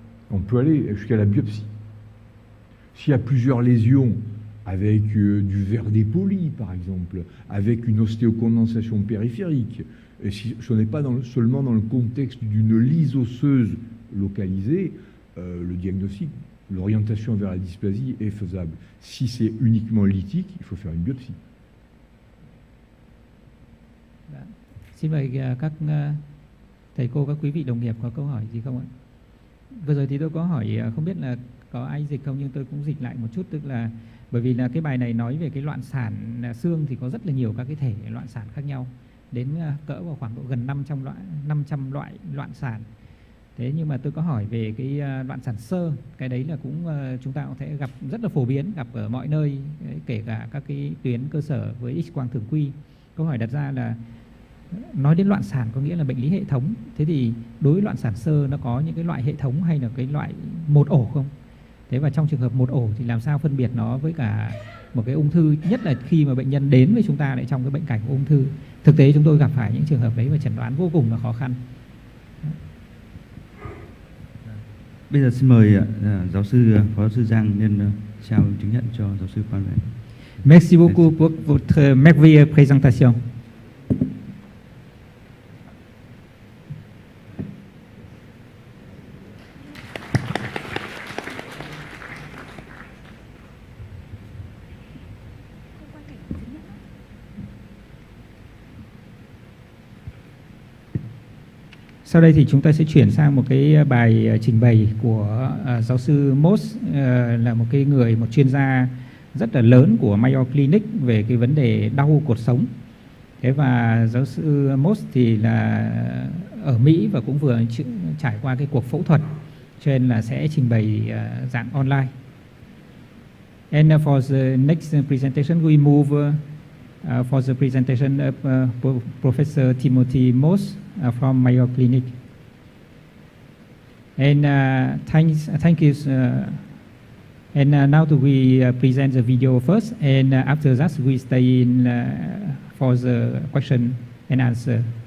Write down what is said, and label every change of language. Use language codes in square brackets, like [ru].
[fr] On peut aller jusqu'à la biopsie. S'il y a plusieurs lésions, avec du verre dépoli, par exemple, avec une ostéocondensation périphérique, et si ce n'est pas seulement dans le contexte d'une lyse osseuse localisée, le diagnostic, l'orientation vers la dysplasie est faisable. Si c'est uniquement lytique, il faut faire une biopsie. [vi] Xin mời các thầy cô, các quý vị đồng nghiệp có câu hỏi gì không ạ? Vừa rồi thì tôi có hỏi, không biết là có ai dịch không, nhưng tôi cũng dịch lại một chút, tức là bởi vì là cái bài này nói về cái loạn sản xương thì có rất là nhiều các cái thể loạn sản khác nhau, đến cỡ vào khoảng độ gần 500 loại loạn sản. Thế nhưng mà tôi có hỏi về cái loạn sản xơ, cái đấy là cũng chúng ta cũng thể gặp rất là phổ biến, gặp ở mọi nơi, kể cả các cái tuyến cơ sở với X-quang thường quy. Câu hỏi đặt ra là nói đến loạn sản có nghĩa là bệnh lý hệ thống. Thế thì đối với loạn sản xơ nó có những cái loại hệ thống hay là cái loại một ổ không? Thế và trong trường hợp một ổ thì làm sao phân biệt nó với cả một cái ung thư, nhất là khi mà bệnh nhân đến với chúng ta lại trong cái bệnh cảnh của ung thư. Thực tế chúng tôi gặp phải những trường hợp đấy và chẩn đoán vô cùng là khó khăn. Bây giờ xin mời giáo sư phó giáo sư Giang nên trao chứng nhận cho giáo sư Phan Nguyễn. [fr] Merci beaucoup pour votre merveilleuse présentation. [vi] Sau đây thì chúng ta sẽ chuyển sang một cái bài trình bày của giáo sư Moss, là một chuyên gia rất là lớn của Mayo Clinic về cái vấn đề đau cột sống. Thế và giáo sư Moss thì là ở Mỹ và cũng vừa trải qua cái cuộc phẫu thuật, cho nên là sẽ trình bày dạng online. [en] And for the next presentation we move for the presentation of Professor Timothy Moss from Mayo Clinic. And thank you. And now we present the video first, and after that we stay in for the question and answer.